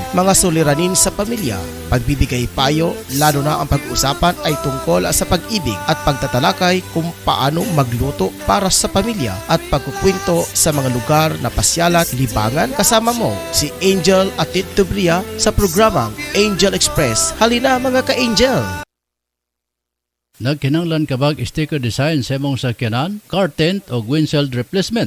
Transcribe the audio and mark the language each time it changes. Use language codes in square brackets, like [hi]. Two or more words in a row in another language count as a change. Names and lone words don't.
[tl] Mga suliranin sa pamilya, pagbibigay payo, lalo na ang pag-uusapan ay tungkol sa pag-ibig at pagtatalakay kung paano magluto para sa pamilya at pagkukwento sa mga lugar na pasyalan, libangan. Kasama mo si Angel at Tito Bria sa programang Angel Express. Halina mga ka-Angel! [ceb] Nagkinanglan kabag [en] sticker design [ceb] sa imong sakyanan, car tent o [en] windshield replacement.